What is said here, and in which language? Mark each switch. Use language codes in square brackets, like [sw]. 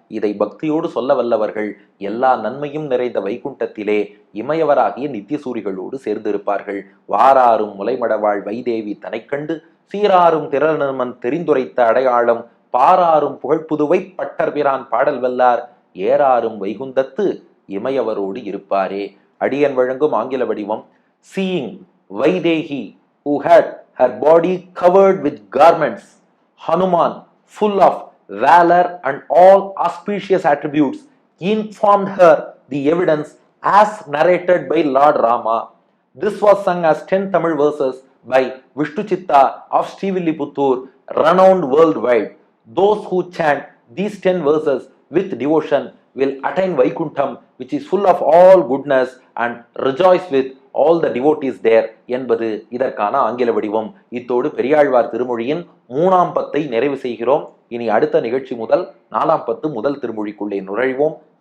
[ta] இதை பக்தியோடு சொல்ல வல்லவர்கள் எல்லா நன்மையும் நிறைந்த வைகுண்டத்திலே இமையவராகிய நித்தியசூரிகளோடு சேர்ந்திருப்பார்கள். வாராரும் முலைமடவாள் வைதேவி தனை கண்டு சீராரும் திறனமன் தெரிந்துரைத்த அடையாளம் பாராரும் புகழ்புதுவை பட்டர் பிரான் பாடல் வல்லார். ஏறாரும் வைகுந்தத்து இமையவரோடு இருப்பாரே. அடியன் வழங்கும் ஆங்கில வடிவம். [en] Seeing Vaidehi, who had her body covered with garments, Hanuman, full of valor and all auspicious attributes, informed her the evidence as narrated by Lord Rama. This was sung as 10 Tamil verses by Vishnu Chitta of Srivilliputtur, renowned worldwide. Those who chant these 10 verses with devotion will attain Vaikuntham, which is full of all goodness, and rejoice with all the devotees there [ta] என்பது இதற்கான ஆங்கில வடிவம். இத்தோடு பெரியாழ்வார் திருமொழியின் 3ஆம் பத்தை நிறைவு செய்கிறோம். இனி அடுத்த நிகழ்ச்சி முதல் 4ஆம் பத்து முதல் திருமொழிக்குள்ளே நுழைவோம்.